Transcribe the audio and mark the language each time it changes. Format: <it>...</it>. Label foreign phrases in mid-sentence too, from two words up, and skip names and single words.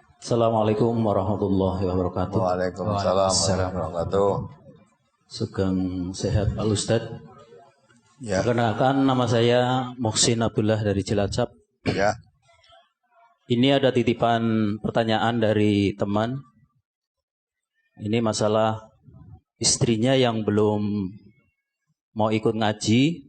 <ar>السلام عليكم ورحمة الله وبركاته. وعليكم السلام ورحمة الله وبركاته.</ar> <jv>Sugeng sehat Pak Ustadz.</jv> <id>Ya. Perkenalkan, nama saya Muhsin Abdullah dari Cilacap. Ya. Ini ada titipan pertanyaan dari teman. Ini masalah istrinya yang belum mau ikut ngaji.</id>